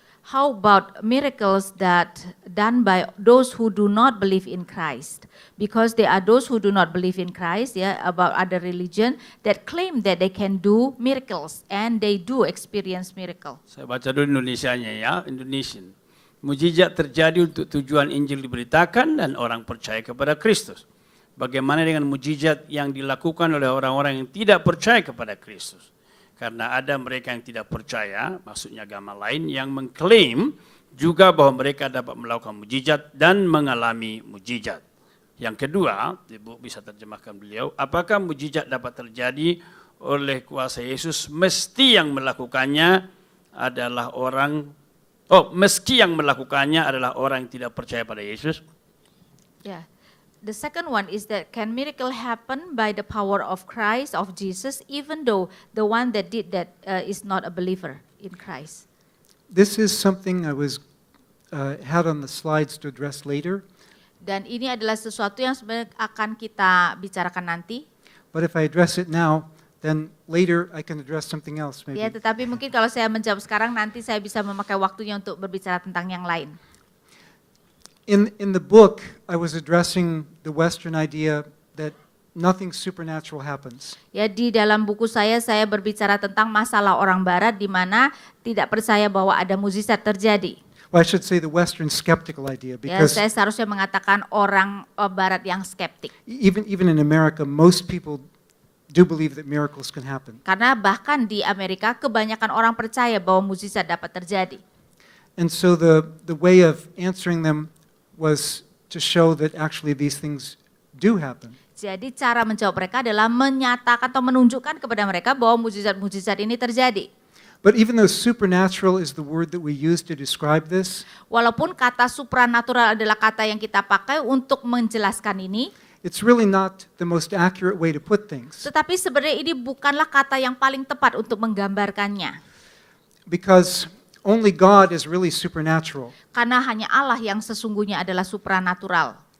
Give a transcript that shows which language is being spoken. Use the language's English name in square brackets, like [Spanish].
[English] How about miracles that done by those who do not believe in Christ? Because there are those who do not believe in Christ, about other religion that claim that they can do miracles and they do experience miracle. [Indonesian] Saya baca dulu Indonesianya ya, Indonesian. Mujizat terjadi untuk tujuan Injil diberitakan dan orang percaya kepada Kristus. Bagaimana dengan mujizat yang dilakukan oleh orang-orang yang tidak percaya kepada Kristus? Karena ada mereka yang tidak percaya, maksudnya agama lain, yang mengklaim juga bahwa mereka dapat melakukan mujizat dan mengalami mujizat. Yang kedua, Ibu bisa terjemahkan beliau, apakah mujizat dapat terjadi oleh kuasa Yesus meski yang melakukannya adalah meski yang melakukannya adalah orang yang tidak percaya pada Yesus? Yeah. [English] The second one is that can miracle happen by the power of Christ, of Jesus, even though the one that did that is not a believer in Christ? This is something I was had on the slides to address later. [Indonesian] Dan ini adalah sesuatu yang sebenarnya akan kita bicarakan nanti. [English] But if I address it now, then later I can address something else maybe. [Indonesian] Ya, tetapi mungkin kalau saya menjawab sekarang, nanti saya bisa memakai waktunya untuk berbicara tentang yang lain. [English] In the book, I was addressing the Western idea that nothing supernatural happens. [Indonesian] Ya, di dalam buku saya berbicara tentang masalah orang Barat di mana tidak percaya bahwa ada mukjizat terjadi. [English] Well, I should say the Western skeptical idea, Ya, because [Indonesian] saya seharusnya mengatakan orang Barat yang skeptik. [English] even in America, most people do believe that miracles can happen. [Indonesian] Karena bahkan di Amerika kebanyakan orang percaya bahwa mukjizat dapat terjadi. [English] And so the way of answering them was to show that actually these things do happen. [Indonesian] Jadi cara menjawab mereka adalah menyatakan atau menunjukkan kepada mereka bahwa mukjizat-mukjizat ini terjadi. [English] But even though supernatural is the word that we use to describe this, [Indonesian] Walaupun kata supranatural adalah kata yang kita pakai untuk menjelaskan ini, [English] it's really not the most accurate way to put things. [Indonesian] tetapi sebenarnya ini bukanlah kata yang paling tepat untuk menggambarkannya. [English] Because only God is really supernatural. [Indonesian] Karena hanya Allah yang sesungguhnya adalah supranatural.